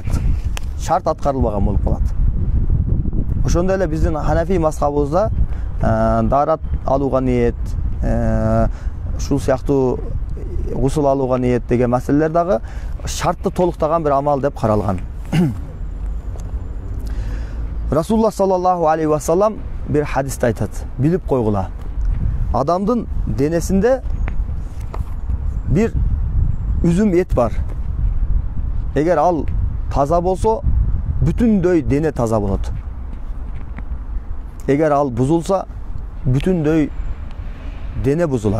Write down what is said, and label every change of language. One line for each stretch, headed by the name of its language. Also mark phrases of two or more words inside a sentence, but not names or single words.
Kyrgyz: Шарт аткарылбаган болуп калат. Ошондой эле биздин Ханафи мазхабыбызда дарат алууга ниет, ушул сыяктуу гусул алууга ниет деген маселелер дагы шартты толуктаган бир амал деп каралган. Расулуллах
Arabic: صلى الله عليه وسلم
Kyrgyz: бир хадисте айтат: "Билип койгула, адамдын денесинде бир үзүм эт бар. Эгер ал таза болсо, бүтүндөй дене таза болот. Эгер ал бузулса, бүтүндөй дене бузулат.